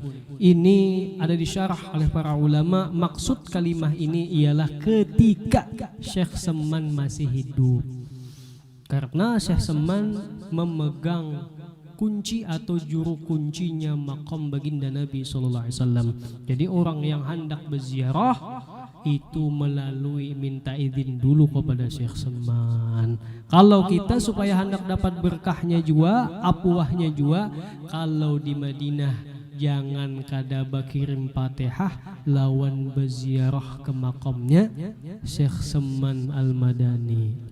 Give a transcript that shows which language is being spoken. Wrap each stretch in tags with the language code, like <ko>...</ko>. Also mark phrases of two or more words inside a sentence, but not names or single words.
<id>Ini ada disyarah oleh para ulama. Maksud kalimah ini ialah ketika Syekh Salman masih hidup, karena Syekh Salman memegang kunci atau juru kuncinya makam baginda Nabi</id> <ar>sallallahu alaihi wasallam.</ar> <id>Jadi orang yang hendak berziarah itu melalui minta izin dulu kepada Syekh Salman. Kalau kita supaya hendak dapat berkahnya juga, apuahnya juga, kalau di Madinah jangan</id> <bjn>kada bakirim</bjn> <id>Fatihah lawan berziarah ke makamnya Syekh Salman Al-Madani.</id>